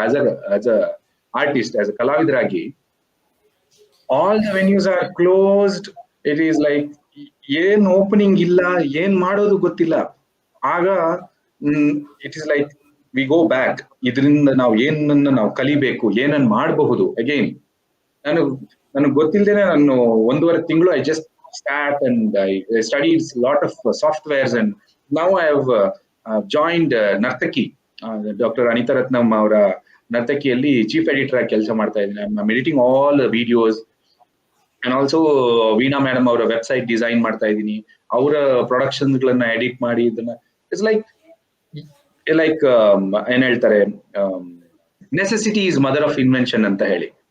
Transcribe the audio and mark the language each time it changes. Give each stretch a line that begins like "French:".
English: as a artist, as a
Kannada: ಕಲಾವಿದರಾಗಿ,
English: All the venues are closed. It is like
Kannada: ಏನ್ opening ಇಲ್ಲ, ಏನ್ ಮಾಡೋದು ಗೊತ್ತಿಲ್ಲ.
English: ಆಗ it is like we go back.
Kannada: ಇದರಿಂದ ನಾವು ಏನನ್ನ ನಾವು ಕಲಿಬೇಕು, ಏನನ್ನ ಮಾಡಬಹುದು.
English: again
Kannada: ನನಗ್ ಗೊತ್ತಿಲ್ಲದೇನೆ ನಾನು 1.5 ತಿಂಗಳು
English: I just sat and I studied a lot of softwares, and now I have joined Nartaki. Dr.
Kannada: Anita Ratnam ಅವರ ನರ್ತಕಿಯಲ್ಲಿ ಚೀಫ್ ಎಡಿಟರ್ ಆಗಿ ಕೆಲಸ ಮಾಡ್ತಾ ಇದ್ದೀನಿ.
English: I'm editing all the videos and also
Kannada: Veena madam ಅವರ ವೆಬ್ಸೈಟ್ ಡಿಸೈನ್ ಮಾಡ್ತಾ ಇದ್ದೀನಿ. ಅವರ productions ಗಳನ್ನ ಎಡಿಟ್ ಮಾಡಿ ಇದನ್ನ
English: it's like
Kannada: ಏನ್ ಹೇಳ್ತಾರೆ,
English: necessity is mother of invention
Kannada: ಅಂತ ಹೇಳಿ.